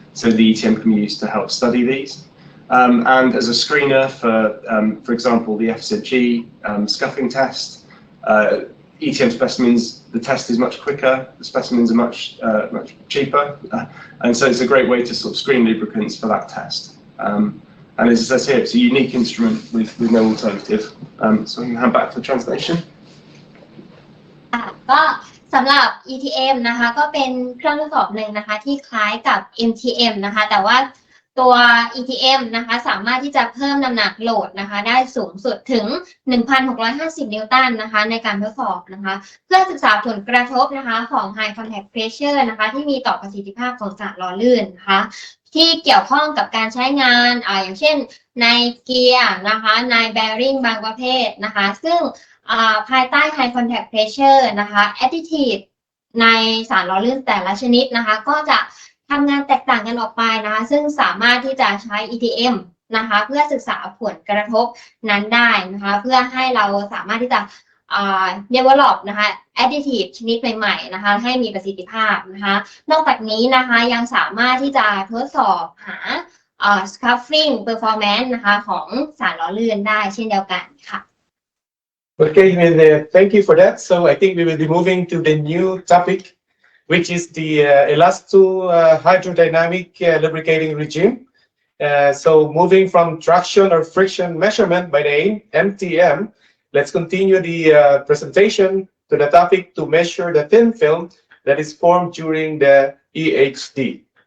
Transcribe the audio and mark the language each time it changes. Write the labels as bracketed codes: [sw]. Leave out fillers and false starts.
[en] So the ETM can be used to help study these. And as a screener for example, the FZG scuffing test, ETM specimens, the test is much quicker, the specimens are much cheaper, and so it's a great way to sort of screen lubricants for that test. And as it says here, it's a unique instrument with no alternative. So I'm going to hand back to the translation. [th] ก็สำหรับ ETM นะคะก็เป็นเครื่องทดสอบหนึ่งนะคะที่คล้ายกับ MTM นะคะแต่ว่าตัว ETM นะคะสามารถที่จะเพิ่มน้ำหนักโหลดนะคะได้สูงสุดถึง 1,650 นิวตันนะคะในการทดสอบนะคะเพื่อศึกษาผลกระทบนะคะของ High Contact Pressure นะคะที่มีต่อประสิทธิภาพของสารหล่อลื่นนะคะที่เกี่ยวข้องกับการใช้งานอย่างเช่นในเกียร์นะคะใน bearing บางประเภทนะคะซึ่ง ภายใต้ High Contact Pressure นะคะ Additive ในสารหล่อลื่นแต่ละชนิดนะคะก็จะทำงานแตกต่างกันออกไปนะคะซึ่งสามารถที่จะใช้ ETM นะคะเพื่อศึกษาผลกระทบนั้นได้นะคะเพื่อให้เราสามารถที่จะdevelop นะคะ additive ชนิดใหม่ๆนะคะให้มีประสิทธิภาพนะคะนอกจากนี้นะคะยังสามารถที่จะทดสอบหาscuffing performance นะคะของสารหล่อลื่นได้เช่นเดียวกันค่ะ [en] Okay, thank you for that. So I think we will be moving to the new topic, which is the elasto-hydrodynamic lubricating regime. So moving from traction or friction measurement by the MTM, let's continue the presentation to the topic to measure the thin film that is formed during the EHD.